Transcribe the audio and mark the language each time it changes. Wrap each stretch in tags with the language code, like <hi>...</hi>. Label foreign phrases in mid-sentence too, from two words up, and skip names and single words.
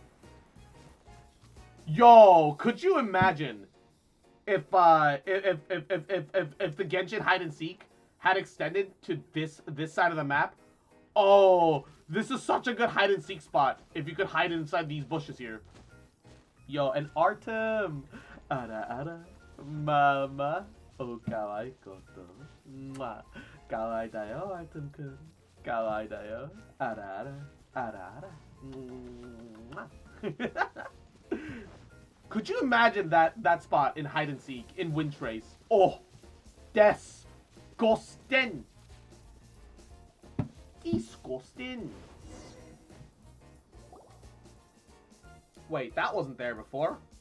<en>Yo, could you imagine if the Genshin hide and seek had extended to this side of the map? Oh, this is such a good hide and seek spot. If you could hide inside these bushes here. Yo, and Artem.</en> <ja>あらあら. ママ。おお、可愛いこと. Mwah. 可愛いだよ、Artem-くん。可愛いだよ. あらあら。あらあら. Mwah.</ja> <en>Could you imagine that spot in hide and seek in Wind Trace? Oh, disgusting. Disgusting. Wait, that wasn't there before.</en>